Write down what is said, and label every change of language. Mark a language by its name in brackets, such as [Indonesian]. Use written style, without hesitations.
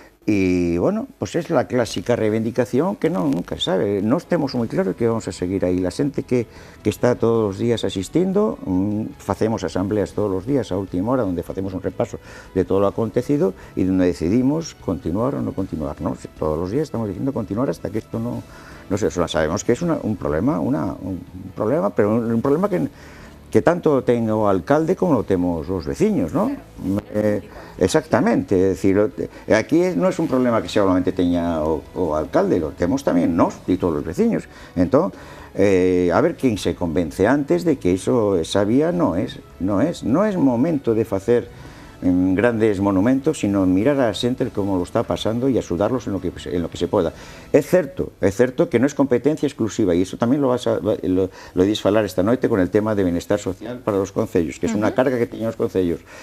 [Spanish] y bueno, pues es la clásica reivindicación que nunca se sabe, no estemos muy claros que vamos a seguir ahí, la gente que está todos los días asistiendo, hacemos asambleas todos los días a última hora donde hacemos un repaso de todo lo acontecido y donde decidimos continuar o no continuar, ¿no? Todos los días estamos diciendo continuar hasta que esto no sé, sabemos que es un problema, pero un problema que [Galician] tanto ten o alcalde como lo temos os veciños, [Spanish] ¿no? [Galician] Exactamente, é dicir, aquí non é un problema que solamente teña o alcalde, lo temos tamén nós e todos os veciños. Entón, a ver quen se convence antes de que esa vía non é momento de facer grandes monumentos, sino mirar a xente como lo está pasando y axudarlos en lo que se poda. É certo que non é competencia exclusiva, e iso tamén lo dis falar esta noite con el tema de bienestar social para os concellos, que é unha carga que teñen os concellos.